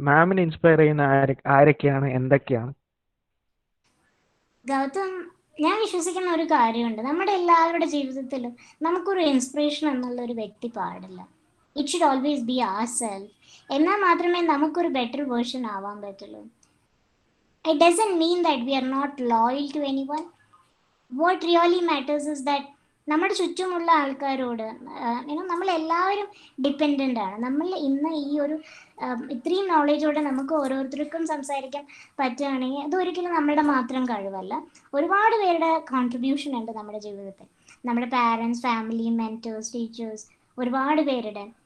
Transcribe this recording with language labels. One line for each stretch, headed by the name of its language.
Malayalam: മാമിനെ inspire ചെയ്യുന്ന ആരൊക്കെയാണ്, എന്തൊക്കെയാണ്? ഗൗതം, ഞാൻ വിശ്വസിക്കുന്ന ഒരു കാര്യമുണ്ട്. നമ്മുടെ എല്ലാവരുടെ ജീവിതത്തിലും നമുക്കൊരു ഇൻസ്പിറേഷൻ എന്നുള്ള ഒരു വ്യക്തി പാടില്ല.
English: It should always be our self.
Malayalam: എന്നാൽ മാത്രമേ നമുക്കൊരു ബെറ്റർ വേർഷൻ ആവാൻ പറ്റുള്ളൂ.
English: It doesn't mean that we are not loyal to anyone. What really matters is that
Malayalam: നമ്മുടെ ചുറ്റുമുള്ള ആൾക്കാരോട് നമ്മളെല്ലാവരും ഡിപ്പെൻഡൻ്റ് ആണ്. നമ്മൾ ഇന്ന് ഈ ഒരു ഇത്രയും നോളേജോടെ നമുക്ക് ഓരോരുത്തർക്കും സംസാരിക്കാൻ പറ്റുകയാണെങ്കിൽ അതൊരിക്കലും നമ്മുടെ മാത്രം കഴിവല്ല. ഒരുപാട് പേരുടെ കോൺട്രിബ്യൂഷൻ ഉണ്ട് നമ്മുടെ ജീവിതത്തിൽ. നമ്മുടെ പാരൻസ്, ഫാമിലി, മെൻറ്റേഴ്സ്, ടീച്ചേഴ്സ്, ഒരുപാട് പേരുടെ.